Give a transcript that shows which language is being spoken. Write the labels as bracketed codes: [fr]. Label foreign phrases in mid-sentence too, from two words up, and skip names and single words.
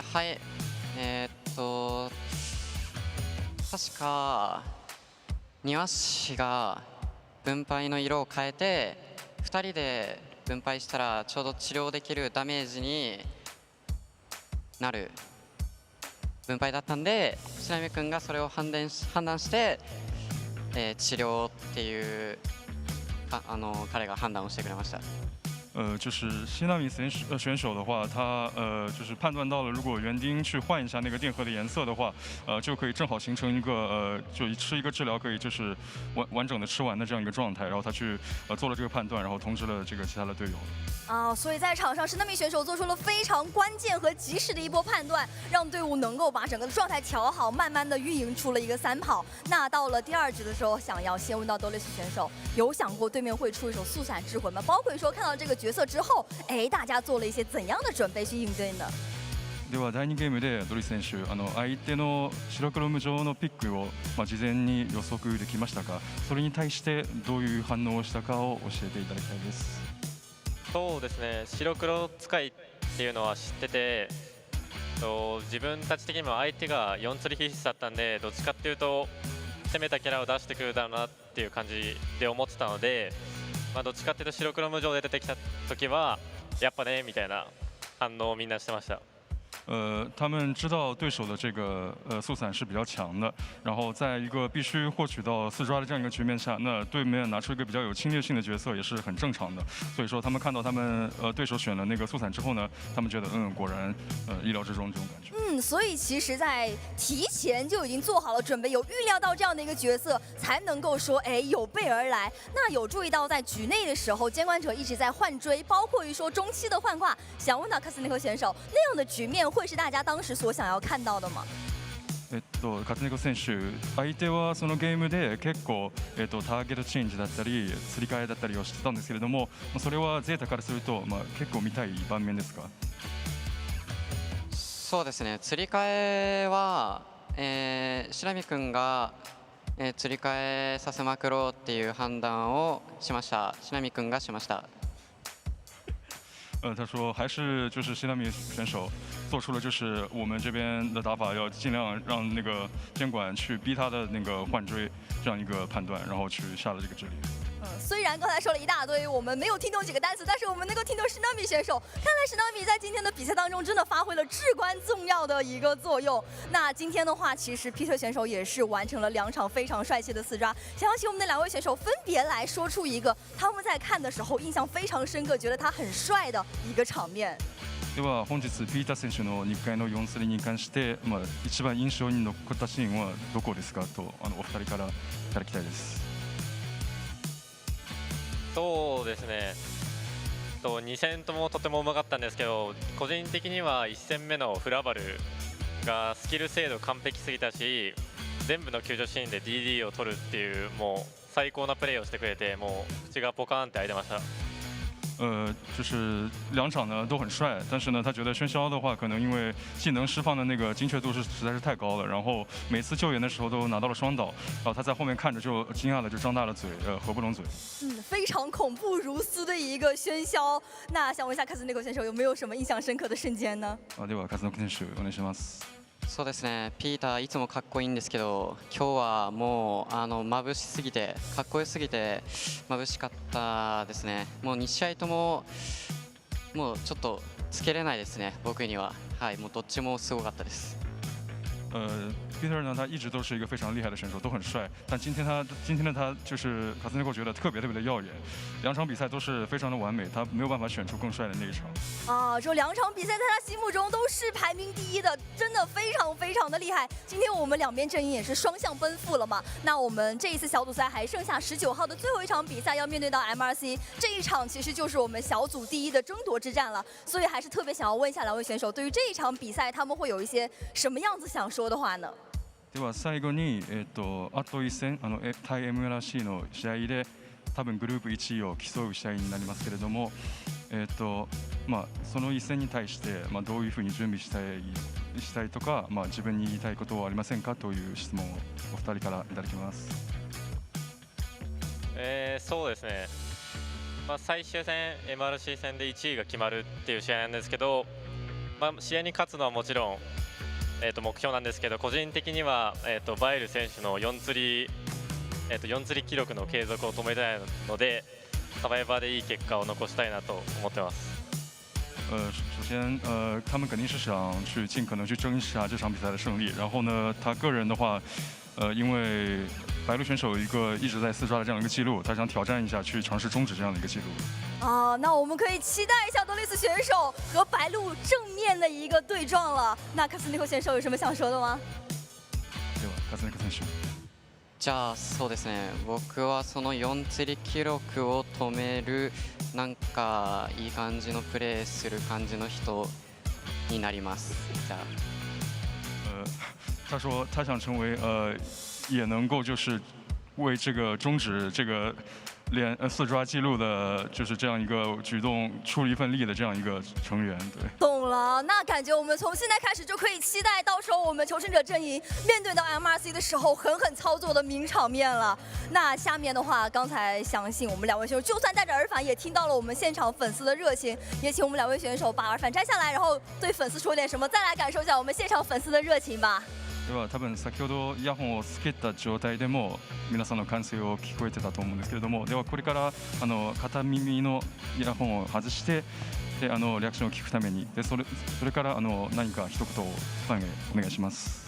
[ja] はい、確か庭師が分配の色を変えて2人で分配したらちょうど治療できるダメージになる分配だったんで、白目君がそれを判断して、治療っていう彼が判断をしてくれました。 [zh] 就是希纳米选手的话，他就是判断到了，如果园丁去换一下那个电荷的颜色的话，就可以正好形成一个就吃一个治疗可以就是完整的吃完的这样一个状态，然后他去做了这个判断，然后通知了这个其他的队友。所以在场上，希纳米选手做出了非常关键和及时的一波判断，让队伍能够把整个的状态调好，慢慢的运营出了一个3跑。那到了第2局的时候，想要先问到多利斯选手，有想过对面会出一手速闪之魂吗？包括说看到这个角色之後、大家做了一些怎样的準備去應對呢？ [ja] では第2ゲームでドリ選手、相手の白黒無常のピックを事前に予測できましたか？それに対してどういう反応をしたかを教えていただきたいです。そうですね、白黒使いっていうのは知ってて、自分たち的にも相手が4釣り必須だったんで、どっちかっていうと攻めたキャラを出してくるだろうなっていう感じで思ってたので、どっちかっていうと白黒無常で出てきた時はやっぱねみたいな反応をみんなしてました。 [zh] 他们知道对手的这个速闪是比较强的，然后在一个必须获取到4抓的这样一个局面下，那对面拿出一个比较有侵略性的角色也是很正常的。所以说他们看到他们对手选了那个速闪之后呢，他们觉得果然意料之中这种感觉。所以其实，在提前就已经做好了准备，有预料到这样的一个角色，才能够说有备而来。那有注意到在局内的时候，监管者一直在换追，包括于说中期的换挂。想问到卡斯内克选手，那样的局面会是大家当时所想要看到的吗？ [ja] カツネコ選手、相手はそのゲームで結構ターゲットチェンジだったり、釣り替えだったりをしてたんですけれども、それはゼータからすると結構見たい盤面ですか？そうですね、釣り替えは、白見君が、釣り替えさせまくろうっていう判断をしました。白見君がしました。 [zh] 他说还是就是希拉米选手做出了就是我们这边的打法要尽量让那个监管去逼他的那个换追这样一个判断，然后去下了这个指令。虽然刚才说了一大堆，我们没有听懂几个单词，但是我们能够听懂施纳米选手。看来施纳米在今天的比赛当中真的发挥了至关重要的一个作用。那今天的话，其实 Peter 选手也是完成了2场非常帅气的4抓。想要请我们的2位选手分别来说出一个他们在看的时候印象非常深刻，觉得他很帅的一个场面。 [ja] では本日ピーター選手の2回の4釣りに関して、一番印象に残ったシーンはどこですかとお二人からいただきたいです。そうですね、2戦ともとてもうまかったんですけど、個人的には1戦目のフラバルがスキル精度完璧すぎたし、全部の救助シーンで DD を取るっていうもう最高なプレーをしてくれて、もう口がポカーンって開いてました。 [zh] 就是2场呢都很帅，但是呢，他觉得喧嚣的话，可能因为技能释放的那个精确度实在是太高了，然后每次救援的时候都拿到了双倒，然后他在后面看着就惊讶的就张大了嘴，合不拢嘴。非常恐怖如斯的一个喧嚣。那想问一下卡斯内克选手有没有什么印象深刻的瞬间呢？ [ja] ではカズノコ選手お願いします。そうですね、ピーターいつもかっこいいんですけど、今日はもう眩しすぎてかっこよすぎて眩しかったですね。もう2試合とももうちょっとつけれないですね、僕には。はい、もうどっちもすごかったです。 [zh] Peter 呢，他一直都是一个非常厉害的选手，都很帅。但今天的他就是卡斯内克觉得特别的耀眼，2场比赛都是非常的完美，他没有办法选出更帅的那一场。这2场比赛在他心目中都是排名第1的，真的非常的厉害。今天我们2边阵营也是双向奔赴了嘛。那我们这一次小组赛还剩下19号的最后一场比赛要面对到 MRC， 这一场其实就是我们小组第1的争夺之战了。所以还是特别想要问一下2位选手，对于这一场比赛他们会有一些什么样子想说的话呢？ [ja] では最後にあと1戦対 MRC の試合で多分グループ1位を競う試合になりますけれども、その一戦に対してどういうふうに準備したいとか、自分に言いたいことはありませんかという質問をお二人からいただきます。そうですね。最終戦 MRC 戦で1位が決まるっていう試合なんですけど、試合に勝つのはもちろん目標なんですけど、個人的にはバイル選手の4釣り記録の継続を止めたいので、サバイバーでいい結果を残したいなと思ってます。 [zh] 首先他们肯定是想去尽可能去争一下这场比赛的胜利。然后呢，他个人的话，因为白鹿选手有一个一直在4抓的这样一个记录，他想挑战一下，去尝试终止这样的一个记录。那我们可以期待一下多利斯选手和白鹿正面的一个对撞了。那卡斯内克选手有什么想说的吗？ [ja] ではカズネコ選手。じゃあそうですね、僕はその4釣り記録を止めるなんかいい感じのプレーする感じの人になります。じゃあ。 [zh] 他说他想成为也能够就是为这个终止这个连4抓记录的，就是这样一个举动出了一份力的这样一个成员。对，懂了。那感觉我们从现在开始就可以期待，到时候我们求生者阵营面对到 MRC 的时候，狠狠操作的名场面了。那下面的话，刚才相信我们2位选手就算带着耳返，也听到了我们现场粉丝的热情。也请我们2位选手把耳返摘下来，然后对粉丝说点什么，再来感受一下我们现场粉丝的热情吧。 [ja] では多分先ほどイヤホンをつけた状態でも皆さんの歓声を聞こえてたと思うんですけれども、ではこれから片耳のイヤホンを外してでリアクションを聞くためにでそれから何か一言ファンへお願いします。